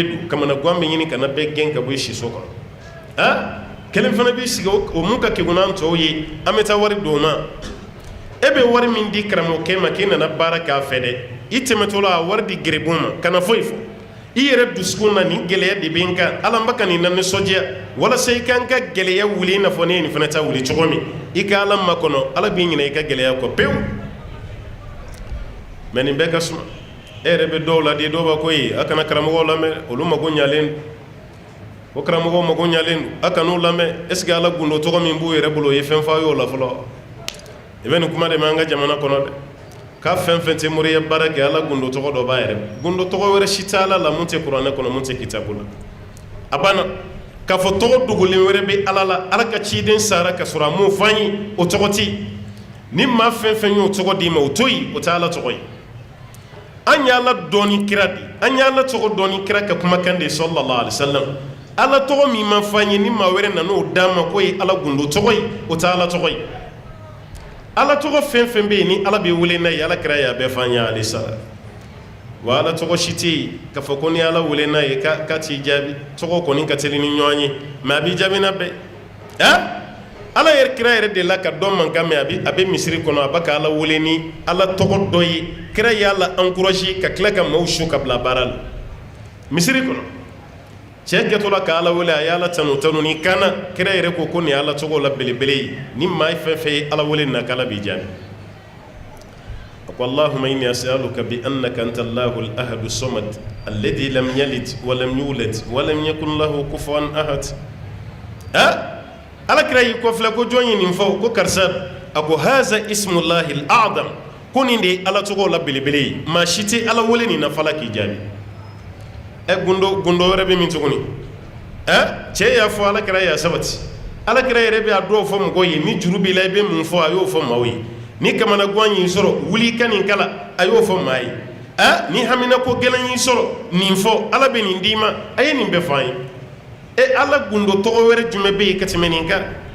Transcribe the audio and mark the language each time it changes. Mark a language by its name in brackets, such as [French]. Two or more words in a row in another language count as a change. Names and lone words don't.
[Bambara] dun kamana gan bɛ ɲini ka na bɛɛ gɛn ka bɔ siso kɔnɔ kelen fana b'i sigi o mun ka kegun n'an tɔw ye an bɛ taa wari d'o ma e bɛ wari min di karamɔgɔkɛ ma k'i nana baara k'a fɛ dɛ i tɛmɛtɔ la a wari di gɛrɛbun ma kana foyi fɔ i yɛrɛ dusukun na nin gɛlɛya de bɛ n kan ala n bɛ ka nin na nisɔndiya walasa i kan ka gɛlɛya wuli i n'a fɔ ne ye nin fana ta wuli cogo min i ka ala makɔnɔ ala b'i ɲinɛ i ka gɛlɛya kɔ pewu mɛ nin bɛɛ ka suma e yɛrɛ bɛ dɔw la de dɔw b'a ko ye a kana karamɔgɔw lamɛn olu mago ɲalen don o karamɔgɔw mago ɲalen don a kan'u lamɛn [French] est ce que [Bambara] ala gundo tɔgɔ min b'u yɛrɛ bolo o ye fɛn f'a ye o la fɔlɔ i bɛ nin kuma de mɛn an ka jamana kɔnɔ dɛ k'a fɛn fɛn tɛ moriya baara kɛ ala gundo tɔgɔ dɔ b'a yɛrɛ gundo tɔgɔ wɛrɛ si tɛ ala la mun tɛ kuranɛ kɔnɔ mun tɛ kitabu la a banna k'a fɔ tɔgɔ dogolen wɛrɛ bɛ ala la ala ka ciden sara ka sɔrɔ a m'o f'an ye o tɔgɔ tɛ ni maa fɛn fɛn y'o tɔgɔ d'i ma o to yen o tɛ ala tɔgɔ ye an ye ala dɔɔni kira de an ye ala tɔgɔ dɔɔni kira ka kumakan de [Arabic] صلى الله عليه وسلم [Bambara] ala tɔgɔ min ma f'an ye ni maa wɛrɛ nan'o d'an ma k'o ye ala gundo tɔgɔ ye o tɛ ala tɔgɔ ye ala tɔgɔ fɛn fɛn bɛ yen ni ala bɛ wele n'a ye ala kira y'a bɛɛ f'an ye [Arabic] عليه السلام [Bambara] wa ala tɔgɔ si tɛ yen k'a fɔ ko ni ala wele n'a ye k'a t'i jaabi tɔgɔ kɔni ka teli ni ɲɔgɔn ye mɛ a b'i jaabi n'a bɛɛ ala yɛrɛ kira yɛrɛ de la ka dɔ mankan mɛn a bɛ misiri kɔnɔ a bɛ ka ala wele ni ala tɔgɔ dɔ ye kira y'a la encouragé ka tila ka maaw su ka bila baara la misiri kɔnɔ cɛ kɛtɔ la ka ala wele a y'ala tanu tanu ni kana kira yɛrɛ ko nin ye ala tɔgɔ la belebele ye ni maa fɛn fɛn ye ala wele na k'ala b'i jaabi a ko [Arabic] اللهم إني أسألك بأنك أنت الله الأحد الصمد الذي لم يلد ولم يولد ولم يكن له كفوا أحد [Bambara] ala kira y'i kɔfilɛ ko jɔn ye nin fɔ ko karisa a ko [Arabic] هذا اسم الله الأعظم [Bambara] ko nin de ye ala tɔgɔ la belebele ye maa si tɛ ala wele nin na fala k'i jaabi gundo wɛrɛ bɛ min tuguni cɛ y'a fɔ ala kira y'a sabati ala kira yɛrɛ bɛ a dɔw fɔ mɔgɔw ye ni juru b'i la i bɛ mun fɔ a y'o fɔ maaw ye ni kamana gan y'i sɔrɔ wuli i ka nin kala a y'o fɔ maa ye ni hamina ko gɛlɛn y'i sɔrɔ nin fɔ ala bɛ nin d'i ma a ye nin bɛɛ fɔ an ye ala gundo tɔgɔ wɛrɛ jumɛn bɛ yen ka tɛmɛ nin kan